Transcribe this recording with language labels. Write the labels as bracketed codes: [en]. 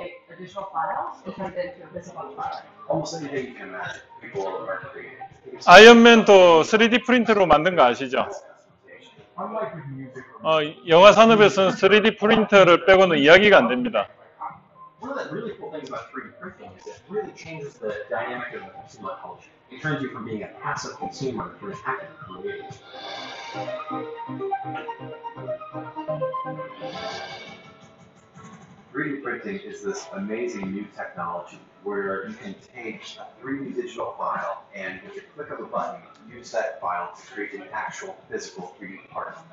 [en] additional files to turn it into a physical file. Almost anything you can imagine. People are creating. [ko] 아이언맨도 3D 프린터로 만든 거 아시죠? [en] Unlike with music, [ko] 영화 산업에서는 3D 프린터를 빼고는 이야기가 안 됩니다. [en] One of the really cool things about 3D printing is it really changes the dynamic of the consumer culture. It turns you from being a passive consumer to an active creator. 3D printing is this amazing new technology where you can take a 3D digital file and with the click of a button, use that file to create an actual physical 3D part.